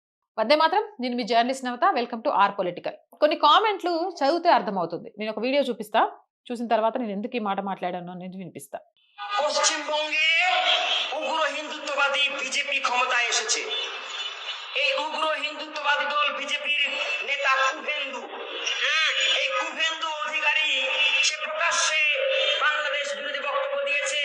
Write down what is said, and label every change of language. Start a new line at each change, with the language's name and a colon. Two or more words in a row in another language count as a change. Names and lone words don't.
Telugu: వందే మాత్రం. నేను మీ జర్నలిస్ట్ నవత.
English: welcome to our political.
Telugu: కొన్ని కామెంట్లు చదివితే అర్థమవుతుంది. నేను ఒక వీడియో చూపిస్తా. చూసిన తర్వాత నేను ఎందుకు ఈ మాట మాట్లాడాను అనేది వినిపిస్తా.
Bangla: পশ্চিমবঙ্গে উগ্র হিন্দুত্ববাদী বিজেপি ক্ষমতায় এসেছে। এই উগ্র হিন্দুত্ববাদী দল বিজেপির নেতা কুভেন্দু, এই কুভেন্দু অধিকারী সে প্রকাশ্যে বাংলাদেশ বিরোধী বক্তব্য দিয়েছে।